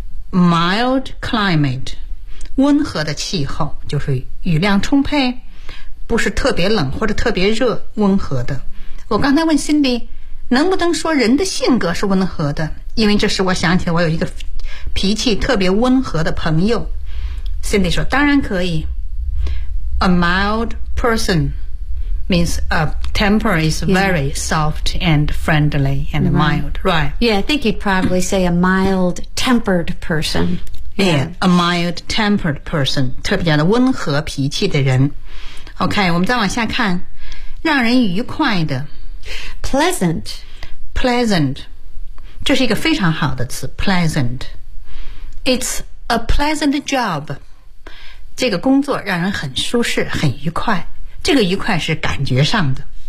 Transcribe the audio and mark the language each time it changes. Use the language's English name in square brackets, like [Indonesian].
[English] Mild climate, [Chinese] 温和的气候，就是雨量充沛，不是特别冷或者特别热，温和的。我刚才问 Cindy, 能不能说人的性格是温和的？因为这是我想起我有一个脾气特别温和的朋友。 Cindy 说，当然可以。 [English] A mild person means a temper is very soft and friendly and mild, right? Yeah, I think you'd probably say a mild-tempered person. Yeah, a mild-tempered person, [Chinese] 特别的温和脾气的人。 OK, 我们再往下看，让人愉快的。 [English] Pleasant. [Chinese] Pleasant. 这是一个非常好的词 pleasant. [English] It's a pleasant job. [Chinese] 这个工作让人很舒适很愉快，这个愉快是感觉上的。